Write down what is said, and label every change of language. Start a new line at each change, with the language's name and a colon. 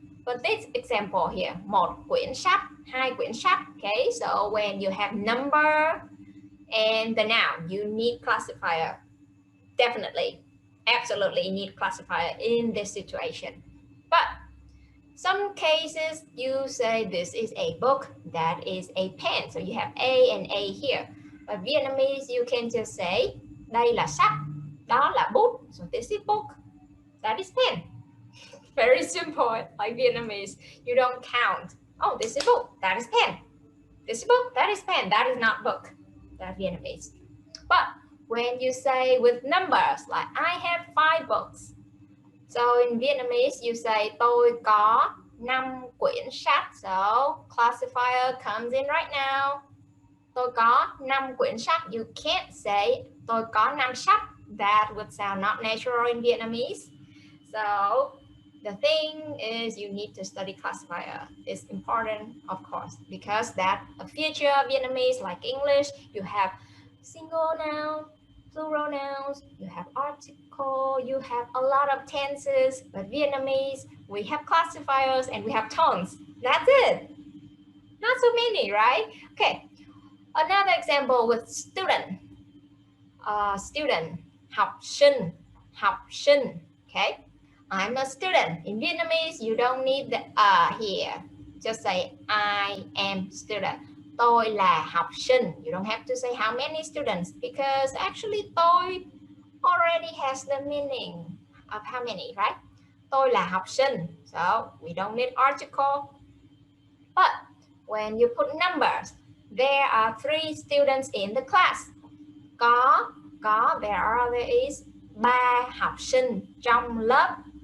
English: But this example here,
Vietnamese: một quyển sách, hai quyển sách.
English: Okay, so when you have number and the noun, you need classifier. Definitely, absolutely need classifier in this situation. But some cases you say this is a book, that is a pen. So you have A and A here. But Vietnamese you can just say
Vietnamese: đây là sách, đó là bút.
English: So this is book, that is pen. Very simple, like Vietnamese. You don't count. Oh, this is book, that is pen. This is book, that is pen, that is not book. That's Vietnamese. But when you say with numbers, like I have 5 books. So in Vietnamese, you say
Vietnamese: tôi có 5 quyển sách.
English: So classifier comes in right now.
Vietnamese: Tôi có 5 quyển sách.
English: You can't say
Vietnamese: tôi có 5 sách.
English: That would sound not natural in Vietnamese. So the thing is you need to study classifier. It's important, of course, because that a future Vietnamese, like English, you have single noun, plural nouns, you have article, you have a lot of tenses. But Vietnamese, we have classifiers and we have tones. That's it. Not so many, right? Okay. Another example with student.
Vietnamese: Student, học sinh, học sinh.
English: Okay. I'm a student. In Vietnamese, you don't need the here. Just say I am student.
Vietnamese: Tôi là học sinh.
English: You don't have to say how many students because actually tôi already has the meaning of how many, right? Tôi là học sinh. So we don't need article. But when you put numbers, there are 3 students in the class.
Vietnamese: Có,
English: there is 3
Vietnamese: học sinh trong lớp.